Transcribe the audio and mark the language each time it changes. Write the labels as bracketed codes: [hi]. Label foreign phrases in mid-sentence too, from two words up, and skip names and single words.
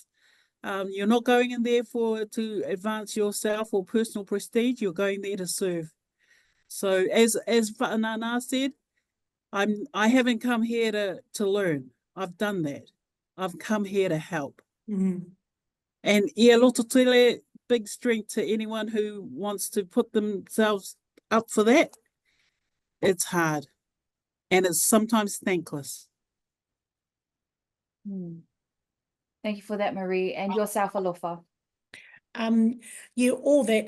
[en] You're not going in there to advance yourself or personal prestige. You're going there to serve. So as Fa'anana said, I haven't come here to learn. I've done that. I've come here to help. Mm. [sm] And ia loto tele, [en] big strength to anyone who wants to put themselves up for that. It's hard. And it's sometimes thankless. Thank you for that, Marie. And yourself, Alofa. Yeah, all that.